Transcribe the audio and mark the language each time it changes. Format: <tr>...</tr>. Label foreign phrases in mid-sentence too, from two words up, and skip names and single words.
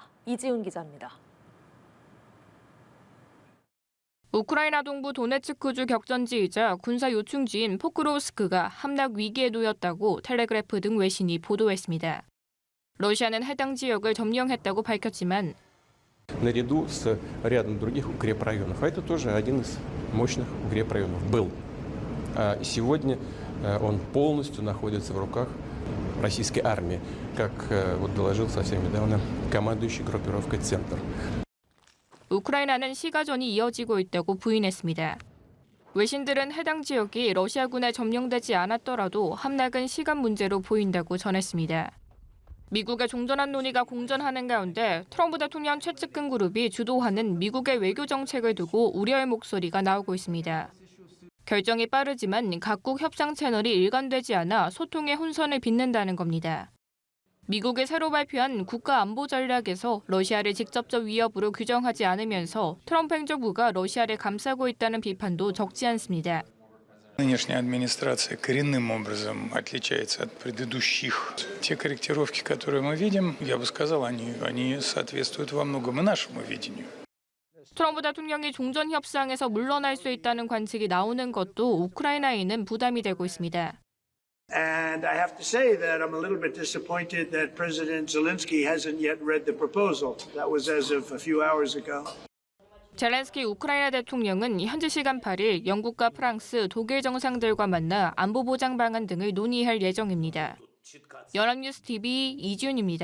<ko>이지훈 기자입니다. 우크라이나 동부 도네츠크주 격전지이자 군사 요충지인 포크로우스크가 함락 위기에 놓였다고 텔레그래프 등 외신이 보도했습니다. 러시아는 해당 지역을 점령했다고 밝혔지만</ko> <ru>наряду с рядом других укрепрайонов. А это тоже один из мощных укрепрайонов был. Сегодня он полностью находится в руках российской армии, как вот доложил совсем недавно командующий группировкой «Центр».</ru> <ko>우크라이나는 시가전이 이어지고 있다고 부인했습니다. 외신들은 해당 지역이 러시아군에 점령되지 않았더라도 함락은 시간 문제로 보인다고 전했습니다. 미국의 종전안 논의가 공전하는 가운데 트럼프 대통령 최측근 그룹이 주도하는 미국의 외교 정책을 두고 우려의 목소리가 나오고 있습니다. 결정이 빠르지만 각국 협상 채널이 일관되지 않아 소통의 혼선을 빚는다는 겁니다. 미국이 새로 발표한 국가안보 전략에서 러시아를 직접적 위협으로 규정하지 않으면서 트럼프 행정부가 러시아를 감싸고 있다는 비판도 적지 않습니다.</ko> <ru>Нынешняя администрация коренным образом отличается от предыдущих. Те корректировки, которые мы видим, я бы сказал, они соответствуют во многом и нашему видению.</ru> <ko>트럼프 대통령이 종전 협상에서 물러날 수 있다는 관측이 나오는 것도 우크라이나에는 부담이 되고 있습니다.</ko> <en>And I have to say that I'm a little bit disappointed that President Zelensky hasn't yet read the proposal. That was as of a few hours ago.</en> <ko>젤렌스키 우크라이나 대통령은 현지 시간 8일 영국과 프랑스, 독일 정상들과 만나 안보 보장 방안 등을 논의할 예정입니다. 연합뉴스 TV 이지훈입니다.</ko>